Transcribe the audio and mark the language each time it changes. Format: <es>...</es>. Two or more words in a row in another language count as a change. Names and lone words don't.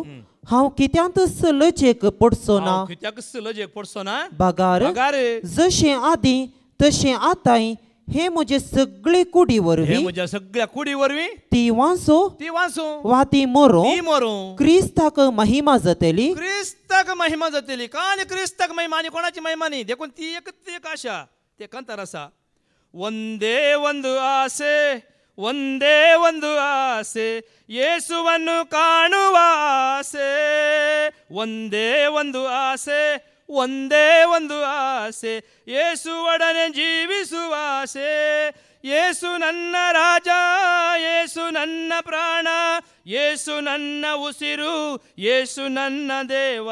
<kok>हांव कित्यांतच लजेक पडचो ना बागार जशें आदीं तशें आतांय हे म्हजे सगळे कुडी वरवीं ती वांसो वा ती मरो क्रिस्ताक महिमा जातली. काल क्रिस्ताक महिमा आनी कोणाची महिमा न्ही. देखून ती एक आशा ते कंतार आसा.</kok> <kn>ಒಂದೇ ಒಂದು ಆಸೆ ಒಂದೇ ಒಂದು ಆಸೆ ಯೇಸುವನ್ನು ಕಾಣುವ ಆಸೆ. ಒಂದೇ ಒಂದು ಆಸೆ, ಒಂದೇ ಒಂದು ಆಸೆ, ಯೇಸು ಒಡನೆ ಜೀವಿಸುವ ಆಸೆ. ಯೇಸು ನನ್ನ ರಾಜ, ಯೇಸು ನನ್ನ ಪ್ರಾಣ, ಯೇಸು ನನ್ನ ಉಸಿರು, ಯೇಸು ನನ್ನ ದೇವ.</kn>